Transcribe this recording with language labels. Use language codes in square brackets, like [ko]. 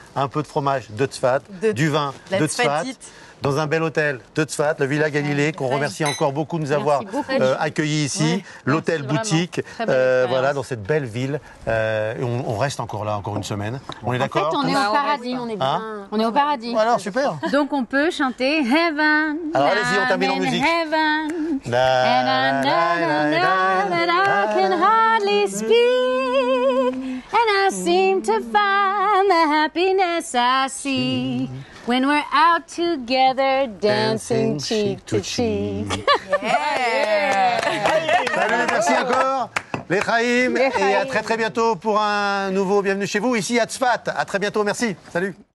[fr] Un peu de fromage de Tzfat, du vin de Tzfat. Dans un bel hôtel de Tzfat, le Villa Galilée, qu'on remercie encore beaucoup de nous avoir accueillis ici. L'hôtel boutique, voilà, dans cette belle ville. On reste encore là, encore une semaine. On est d'accord? En fait, on est au paradis, on est bien. On est au paradis. Alors, super. Donc, on peut chanter Heaven. Alors, allez-y, on termine en musique. [en] Heaven. And I know that I can hardly speak. And I seem to find the happiness I see. When we're out together, dancing cheek to cheek. [fr] Salut, merci encore. Les Chaim, et à très très bientôt pour un nouveau Bienvenue chez vous, ici à Tzfat. À très bientôt, merci. Salut.